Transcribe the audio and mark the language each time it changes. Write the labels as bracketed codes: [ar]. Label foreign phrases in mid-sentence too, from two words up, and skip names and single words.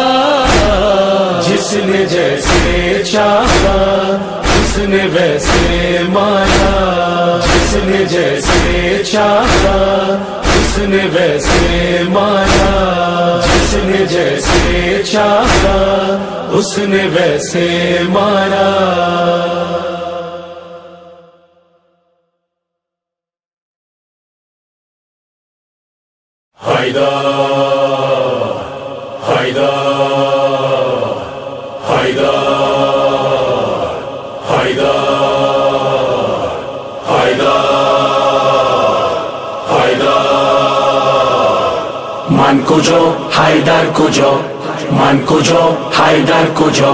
[ur] جس نے جیسے چاہا اس نے ویسے مارا، جس نے جیسے چاہا اس نے ویسے مارا، جس نے جیسے چاہا اس نے ویسے مارا۔ [fa] حیدر حیدر حیدر حیدر حیدر حیدر من کجا حیدر کجا، من کجا حیدر کجا،